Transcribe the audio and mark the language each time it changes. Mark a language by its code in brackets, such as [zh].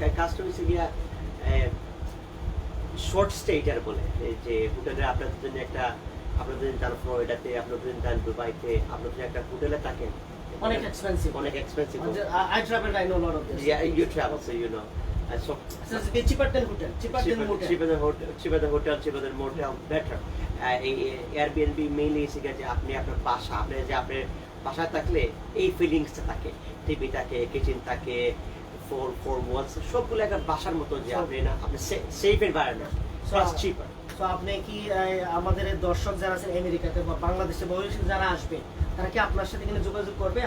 [bn] কাজটা হচ্ছে গিয়া শর্ট স্টে এটার বলে, এই যে হোটেলে আপনাদের জন্য একটা, আপনাদের যান ফ্লোরিডাতে, আপনাদের যান দুবাইতে, আপনাদের একটা হোটেলে থাকেন, অনেক expensive. [en] I travel, I know a lot of this. Yeah, you travel, so you know. So it's cheaper than hotel, cheaper than motel. cheaper than hotel, cheaper than motel, better. Airbnb mainly is [bn] যে আপনি আপনার বাসা, আপনি যে আপনি বাসায় থাকলে এই ফিলিংসটা থাকে, টিভি থাকে, কিচেন থাকে, ফোর ওয়ালস সবগুলো একটা বাসার মতো যে আপনি না আপনি সেফ এনভায়রনমেন্ট প্লাস চিপার। তো আপনি কি আমাদের এই দর্শক যারা আছেন আমেরিকাতে বা বাংলাদেশে বহির্দেশে যারা আসবে তারা কি আপনার সাথে এখানে যোগাযোগ করবে?